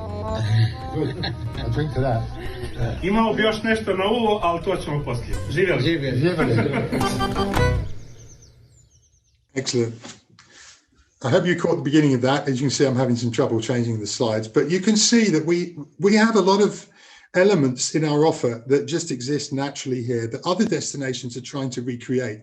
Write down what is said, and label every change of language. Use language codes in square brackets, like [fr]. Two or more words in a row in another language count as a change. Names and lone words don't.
[en] I'll drink to that. [hr] Imamo bi još nešto na ovo, ali to ćemo poslije. Živjeli. [en] Excellent. I hope you caught the beginning of that. As you can see, I'm having some trouble changing the slides, but you can see that we have a lot of elements in our offer that just exist naturally here that other destinations are trying to recreate.